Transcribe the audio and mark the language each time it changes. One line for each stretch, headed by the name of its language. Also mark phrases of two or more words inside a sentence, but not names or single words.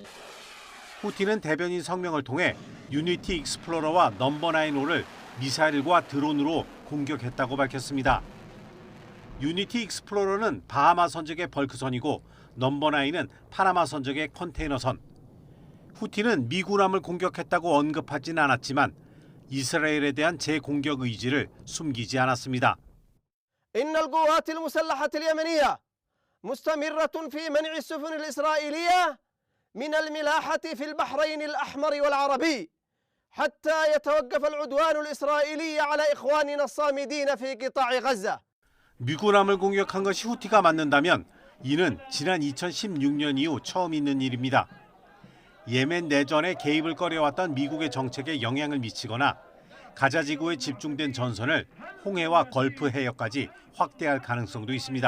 Korean: 후티는 대변인 성명을 통해 유니티 익스플로러와 넘버 9호를 미사일과 드론으로 공격했다고 밝혔습니다. 유니티 익스플로러는 바하마 선적의 벌크선이고 넘버 9은 파나마 선적의 컨테이너선. 후티는 미 군함을 공격했다고 언급하진 않았지만 이스라엘에 대한 재공격 의지를 숨기지 않았습니다.
Arabic: إن القوات المسلحة اليمنية مستمرة في منع السفن الإسرائيلية من الملاحة في البحرين الأحمر والعربي حتى يتوقف العدوان الإسرائيلي على إخواننا الصامدين في قطاع غزة.
Korean: 미군함을 공격한 것이 후티가 맞는다면 이는 지난 2016년 이후 처음 있는 일입니다. 예멘 내전에 개입을 꺼려왔던 미국의 정책에 영향을 미치거나 가자 지구에 집중된 전선을 홍해와 걸프 해역까지 확대할 가능성도 있습니다.